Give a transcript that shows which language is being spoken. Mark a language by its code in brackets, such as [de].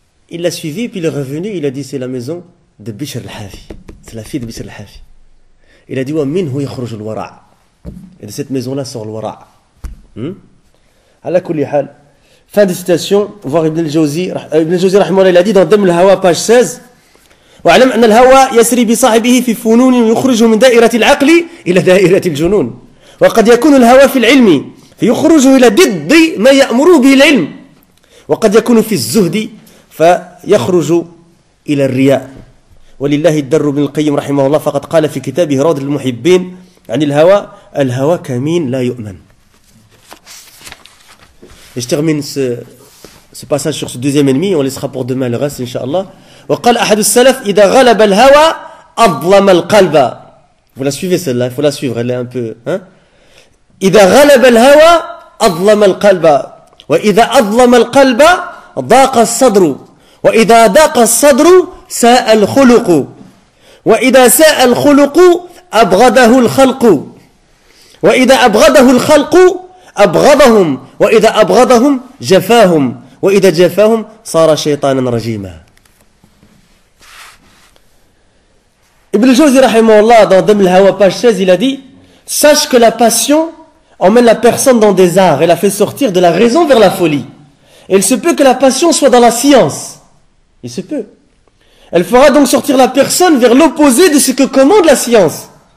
[fr] Il l'a suivi, puis il est revenu, il a dit, c'est la maison de Bishr al-Hafi. C'est la fille de Bishr al-Hafi. Il a dit, [ar] wa minhu yakhruj al-wara'. [fr] Et de cette maison-là sort le wara'. [ar] Ala kulli hal. [fr] Fin de citation, voir Ibn al-Jawzi. Ibn al-Jawzi, rahimahullah, il a dit dans Dam al-Hawa, page 16, [ar] وَعْلَمْ أَنَّ الْهَوَى يَسْرِي بِصَاحِبِهِ في فنون يخرجه من دائرة العقل إلى دائرة الجنون وقد يكون الهوى في العلم فيخرجه إلى ضد ما يأمره به العلم وقد يكون في الزهد فيخرج إلى الرياء ولله الدر بن القيم رحمه الله فقد قال في كتابه روض المحبين عن الهوى كمين لا يؤمن. [fr] Et je termine ce passage sur ce deuxième ennemi, on laissera pour demain le reste, Inch'Allah. [ar] وقال أحد السلف إذا غلب الهوى أظلم القلب. [fr] Vous la suivez celle-là, il faut la suivre, elle est un peu... Hein? [ar] إذا غلب الهوى أظلم القلب وإذا أظلم القلب ضاق الصدر وإذا ضاق الصدر ساء الخلق وإذا ساء الخلق أبغضه الخلق وإذا أبغضه الخلق أبغضهم وإذا أبغضهم جفاهم وإذا جفاهم صار شيطانا رجيما. [fr] Ibn al-Jawzi rahimahullah dans Dam al-Hawa page 16 il a dit sache que la passion emmène la personne dans des arts et la fait sortir de la raison vers la folie. Et il se peut que la passion soit dans la science. Il se peut. Elle fera donc sortir la personne vers l'opposé de ce que commande la science.